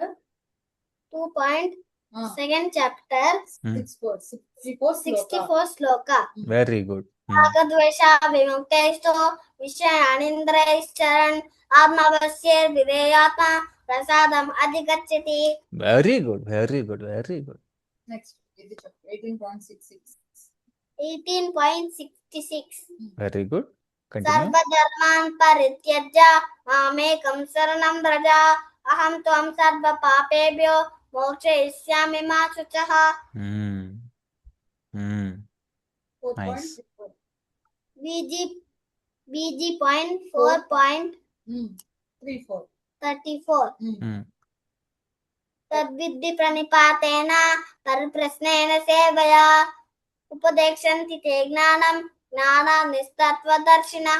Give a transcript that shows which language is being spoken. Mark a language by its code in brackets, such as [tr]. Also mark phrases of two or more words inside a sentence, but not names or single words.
[en] 2.2 chapter 64 sloka. very good. [sa] రాగద్వేష విముక్తైస్తు విషయానింద్రైశ్చరన్ ఆత్మవశ్యేర్ విధేయాత్మ ప్రసాదం అధిగచ్చతి. [en] very good very good very good. next 18.66 18.66. very good. [sa] సర్వధర్మాన్ పరిత్యజ్య మామేకం శరణం వ్రజ అహం త్వం సర్వ పాపేభ్యో మోక్షయిష్యామి మా శుచః. [en] BG point 4.34. [sa] తద్విద్ధి ప్రణిపాతేన పరిప్రశ్నేన సేవయా ఉపదేక్షంతి తే జ్ఞానం జ్ఞానాన్నిస్తత్వదర్శినః.